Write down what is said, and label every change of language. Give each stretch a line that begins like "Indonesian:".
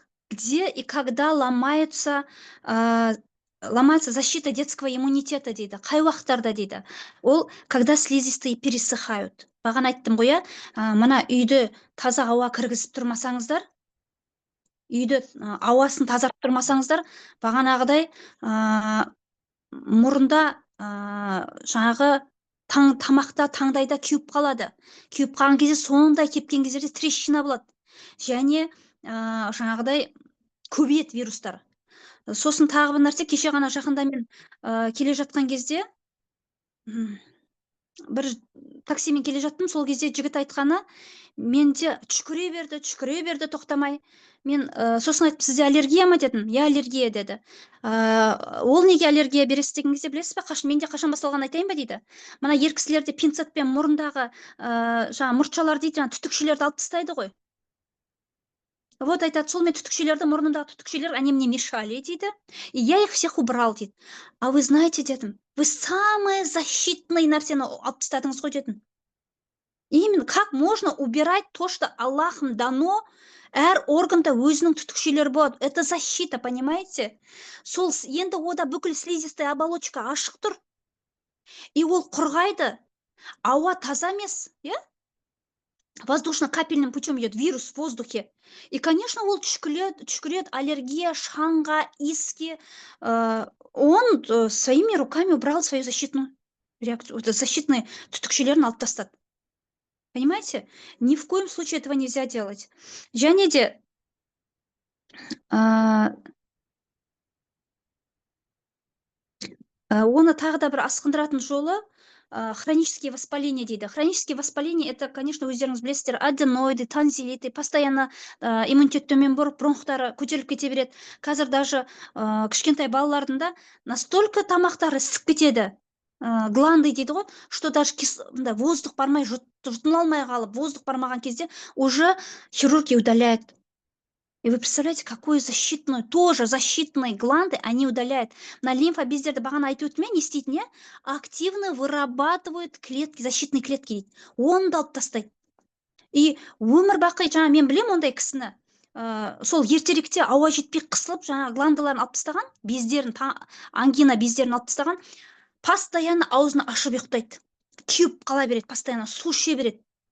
Russian: Где и когда ломается защита детского иммунитета дейді.
Kazakh: Қай уақыттарда дейді. Ол,
Russian: когда слизистые пересыхают.
Kazakh: Бағана айттым ғой, мына үйді таза ауа кіргізіп тұрмасаңыздар, үйді ауасын тазартып тұрмасаңыздар, бағанағыдай мұрында жаңағы тамақта, таңдайда күйіп қалады. Күйіп қалған кезде, сондай кепкен кездерде трещина болады. Және жаңағыдай көбейеді вирустар. Сосын тағы бір нәрсе, кеше ғана жақында мен келе жатқан кезде, бір таксимен келе жаттым, сол кезде жігіт айтқаны, менде түшкіре берді тоқтамай. Мен сосын айттым, сізде аллергия ма дедім. Я аллергия деді. Ол неге аллергия бересіз деген кезде, білесіз бе, менде қашан басталған айтайын ба дейді. Мына ер кісілерде пинцетпен мұрындағы мұртшалар дейді, түтікшелерді алып тастайды ғой. Вот айтады, сол мен түтікшелерді, мұрнындағы түтікшелер,
Russian: они мне мешали
Kazakh: дейді,
Russian: и я их всех убрал
Kazakh: дейді.
Russian: А вы знаете, дедім, вы самое защитное
Kazakh: нәрсені алып тастадыңыз ғой дедім.
Russian: Именно как можно убирать то, что Аллахом дано,
Kazakh: әр органда өзінің түтікшелері болады.
Russian: Это защита, понимаете?
Kazakh: Сол енді ода бүкіл слизистая оболочка ашық тұр. И ол құрғайды. Ауа таза емес, иә?
Russian: Воздушно-капельным путем идет вирус в воздухе. И, конечно,
Kazakh: ол түшкірет,
Russian: аллергия, шаңға, иски. Он своими руками убрал свою защитную реакцию, защитные
Kazakh: түтікшелерін алып тастады.
Russian: Понимаете? Ни в коем случае этого нельзя делать.
Kazakh: Және де оны тағы да бір асқындыратын жолы хронические воспаления дейді.
Russian: Хронические воспаления — это, конечно,
Kazakh: өздеріңіз білесіздер, аденоиды, танзилиты, постоянно иммунитет төмен болып, бронхтары көтеріліп кете береді. Қазір даже кішкентай балалардың настолько тамақтары ісіп кетеді, гланды дейді ғой,
Russian: что даже воздух
Kazakh: бармай, жұтына алмай қалып, воздух бармаған кезде
Russian: уже хирурги удаляют. И вы представляете, какую защитную, тоже защитные гланды они удаляют.
Kazakh: На лимфобездерді бағана айтып өтме, не істейді, не?
Russian: Активно вырабатывают клетки, защитные клетки.
Kazakh: Оны да алып тастайды. И өмір бақи, жаңа мен білем ондай кісіні, сол ертеректе ауа жетпей қысылып, жаңа гландыларын алып тастаған, бездерін, ангина бездерін алып тастаған, постоянно аузын ашып ұйықтайды. Күйіп қала береді, постоянно су іше береді.